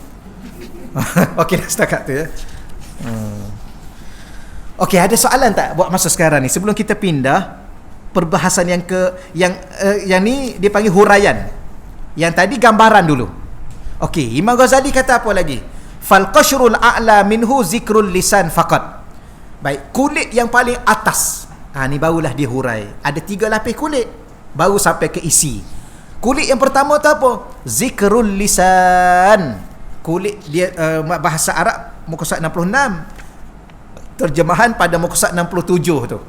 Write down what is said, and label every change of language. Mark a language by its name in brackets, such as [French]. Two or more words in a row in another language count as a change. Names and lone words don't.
[Malay] Okey, dah setakat tu ya. Okey, ada soalan tak buat masa sekarang ni sebelum kita pindah perbahasan yang ni dia panggil huraian. Yang tadi gambaran dulu. Okey, Imam Ghazali kata apa lagi? [Arabic] فالقشر الأعلى منه ذكر اللسان فقط. [Malay] Baik, kulit yang paling atas. Ni barulah dia hurai. Ada 3 lapis kulit baru sampai ke isi. Kulit yang pertama tu apa? [Arabic] ذكر اللسان. [Malay] Kulit dia bahasa Arab muka surat 66. Terjemahan pada muka surat 67 tu.